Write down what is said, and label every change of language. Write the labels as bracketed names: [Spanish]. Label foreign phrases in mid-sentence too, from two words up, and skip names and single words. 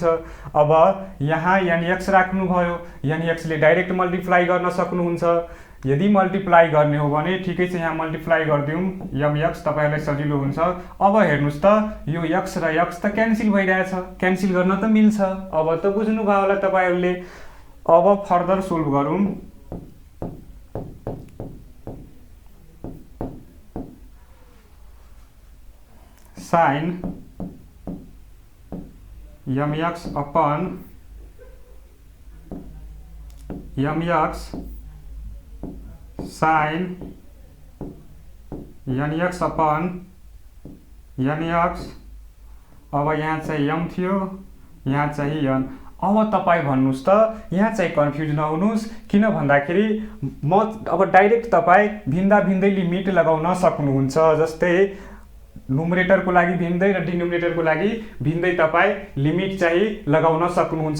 [Nepali] अब यहाँ nx राख्नुभयो, nx ले [English] direct multiply [Nepali] गर्न सक्नुहुन्छ। यदि मल्टिप्लाई गर्ने हो भने ठिकै छ, यहाँ मल्टिप्लाई गरिदिउँ mx, तपाईँहरूलाई सजिलो हुन्छ। अब हेर्नुहोस् त, यो x र x त क्यान्सल भइरहेछ, क्यान्सल गर्न त मिल्छ। अब त बुझ्नुभयो होला तपाईँहरूले। अब [English] further solve [Nepali] गरौँ। [English] sine mx upon mx sine nx upon nx. [Nepali] अब यहाँ चाहिँ m थियो, यहाँ चाहिँ n। अब तपाईँ भन्नुहोस् त, यहाँ चाहिँ कन्फ्युज नहुनुहोस्, किन भन्दाखेरि म अब डाइरेक्ट तपाईँ भिन्दा भिन्दै लिमिट लगाउन सक्नुहुन्छ। जस्तै नुमरेटरको लागि भिन्दै र डिनोमिनेटरको लागि भिन्दै तपाईँ लिमिट चाहिँ लगाउन सक्नुहुन्छ।